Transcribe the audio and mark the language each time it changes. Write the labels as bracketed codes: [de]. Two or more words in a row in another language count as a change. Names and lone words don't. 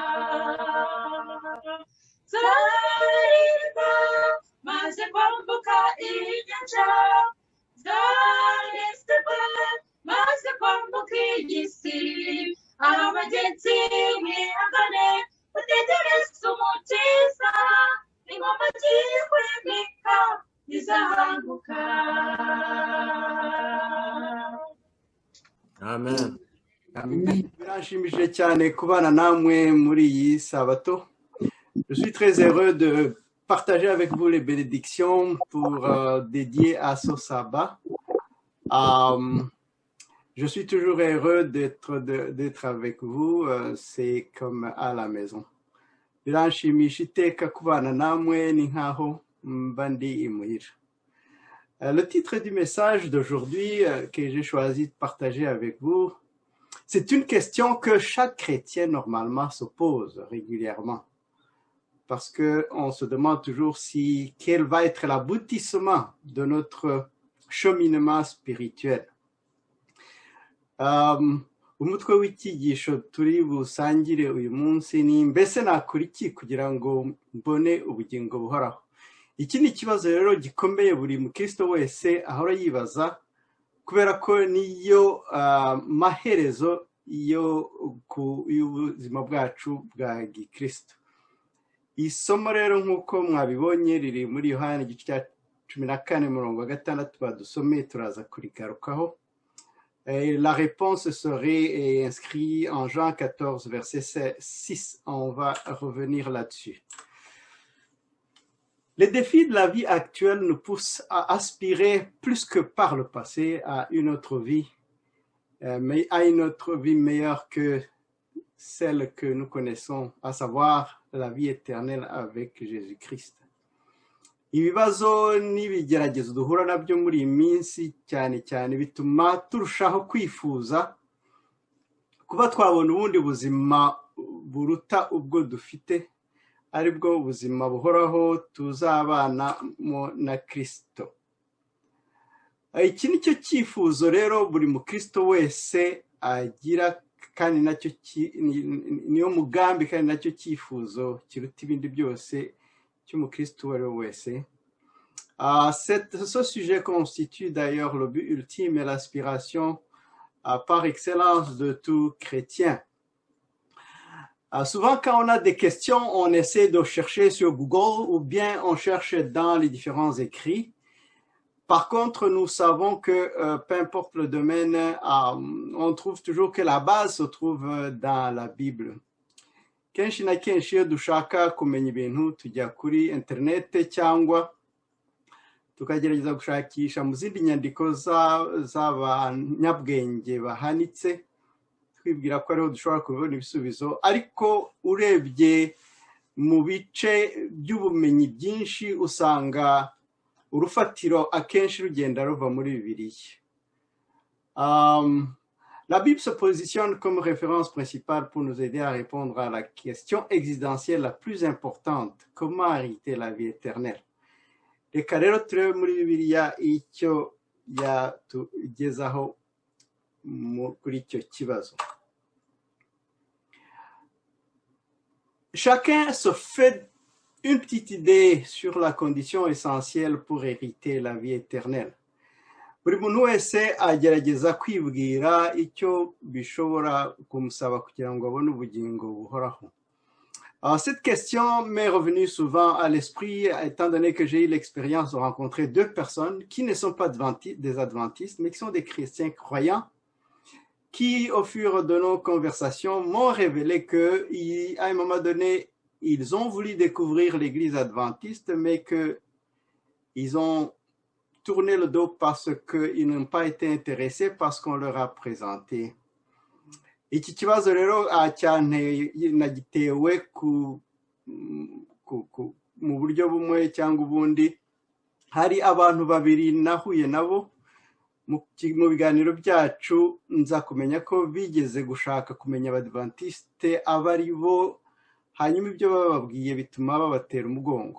[rw] zaririmba maze kwambuka inyanja zanezerwa maze kwambuka iyi si abagenzi mwihangane mutegereze umukiza ingoma agiye kwimika izahanguka. Amen. Biranshimishije cyane kubana namwe muri iyi sabato. [fr] Je suis très heureux de partager avec vous les bénédictions pour dédier à ce sabbat. Je suis toujours heureux d'être avec vous. C'est comme à la maison. [rw] Biranshimisha iteka kubana namwe ni nkaho mba ndi imuhira. [fr] Le titre du message d'aujourd'hui que j'ai choisi de partager avec vous, c'est une question que chaque chrétien normalement se pose régulièrement. Parce qu'on se demande toujours quel va être l'aboutissement de notre cheminement spirituel. [rw] Umutwe w'icyigisho turi busangire uyu munsi ni mbese nakora iki kugira ngo mbone ubugingo buhoraho. Iki ni ikibazo rero gikomeye buri mukristo wese ahora yibaza kubera ko niyo maherezo y'ubuzima bwacu bwa gikristo. Isomo rero nk'uko mwabibonye riri muri Yohana igice cya 14:6 badusomeye turaza kurigarukaho. [fr] La réponse serait inscrite en Jean 14, verset 6. On va revenir là-dessus. Les défis de la vie actuelle nous poussent à aspirer plus que par le passé à une autre vie, mais à une autre vie meilleure que celle que nous connaissons, à savoir la vie éternelle avec Jésus-Christ. [rw] Ibibazo n'ibigeragezo duhura nabyo muri iyi minsi cyane cyane bituma turushaho kwifuza kuba twabona ubundi buzima buruta ubwo dufite, aribwo ubuzima buhoraho tuzabana na Kristo. Iki ni cyo cyifuzo rero buri mukristo wese agira, kandi nacyo niyo mugambi kandi nacyo cyifuzo kiruta ibindi byose cy'umukristo uwo ari we wese. [fr] Ce sujet constitue d'ailleurs le but ultime et l'aspiration par excellence de tout chrétien. Souvent, quand on a des questions, on essaie de chercher sur Google ou bien on cherche dans les différents écrits. Par contre, nous savons que peu importe le domaine, on trouve toujours que la base se trouve dans la Bible. [rw] Kenshi na kenshi iyo dushaka kumenya ibintu tujya kuri internet cyangwa tukagerageza gushakisha mu zindi nyandiko z'abanyabwenge bahanitse, twibwira ko ariho dushobora kubona ibisubizo, ariko urebye mu bice by'ubumenyi byinshi usanga urufatiro akenshi rugenda ruva muri Bibiliya. [fr] La Bible se positionne comme référence principale pour nous aider à répondre à la question existentielle la plus importante: comment hériter la vie éternelle? [rw] reka rero turebe muri bibiliya icyo yatugezaho kuri icyo kibazo. [fr] Chacun se fait une petite idée sur la condition essentielle pour hériter la vie éternelle. [rw] Buri muntu wese agerageza kwibwira icyo bishobora kumusaba kugira ngo abone ubugingo buhoraho. [fr] Alors, cette question m'est revenue souvent à l'esprit, étant donné que j'ai eu l'expérience de rencontrer deux personnes qui ne sont pas des adventistes, mais qui sont des chrétiens croyants, qui, au fur de nos conversations, m'ont révélé qu'à un moment donné, ils ont voulu découvrir l'église adventiste, mais qu'ils ont tourné le dos parce qu'ils n'ont pas été intéressés par ce qu'on leur a présenté. [rw] Iki kibazo rero nagitewe mu buryo bumwe cyangwa ubundi. Hari abantu babiri nahuye nabo mu biganiro byacu, nza kumenya ko bigeze gushaka kumenya abadventiste abari bo, hanyuma ibyo bababwiye bituma babatera umugongo.